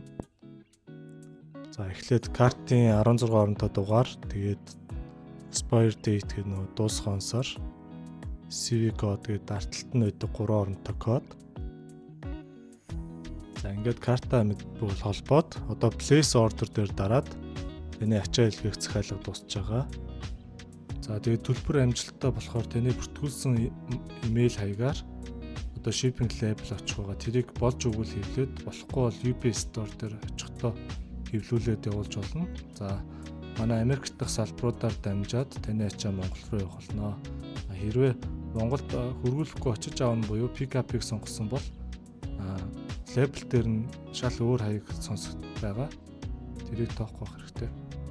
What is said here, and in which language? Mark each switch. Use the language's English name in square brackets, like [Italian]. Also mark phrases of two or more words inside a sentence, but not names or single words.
[Mongolian] За эхлээд картын 16 оронтой дугаар, тэгээд [English] expire date [Mongolian] гэдэг нөө дуусах онсоор CVV код гэдэг дарталт нь байдаг 3 оронтой код. За ингээд карта бол холбоод одоо [English] place order [Mongolian] дээр дараад таны ачаа илгээх захиалга дуусж байгаа. За тэгээд төлбөр амжилттай болохоор таны бүртгүүлсэн email хаягаар одоо [English] shipping label [Mongolian] очих байгаа. Тэрийг болж өгвөл хэвлээд, болохгүй бол UPS Store дээр очихдоо хэвлүүлээд явуулж болно. За манай Америк дахь салбаруудаар дамжаад таны ачаа Монгол руу явах болно. Хэрвээ Монголд хөрвүүлэхгүй очиж аавна буюу pick-up-ыг сонгосон бол лейбл дээр нь шал өөр хаяг сонсох байгаа. Тэрийг тоохгүй байх хэрэгтэй.